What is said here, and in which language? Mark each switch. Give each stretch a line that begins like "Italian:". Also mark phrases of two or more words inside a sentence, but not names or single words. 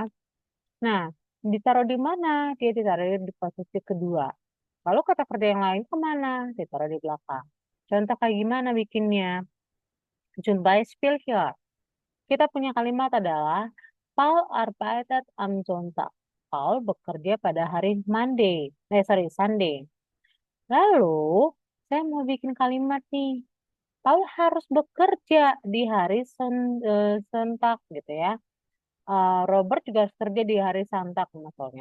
Indonesian: Nah, ditaruh di mana? Dia ditaruh di posisi kedua. Lalu kata kerja yang lain kemana? Ditaruh di belakang. Contoh kayak gimana bikinnya?
German: Zum Beispiel hier.
Indonesian: Kita punya kalimat adalah
German: Paul arbeitet am Sonntag.
Indonesian: Paul bekerja pada hari Sunday. Lalu, saya mau bikin kalimat nih. Paul harus bekerja di hari Sonntag gitu ya. Robert juga harus kerja di hari Sonntag misalnya.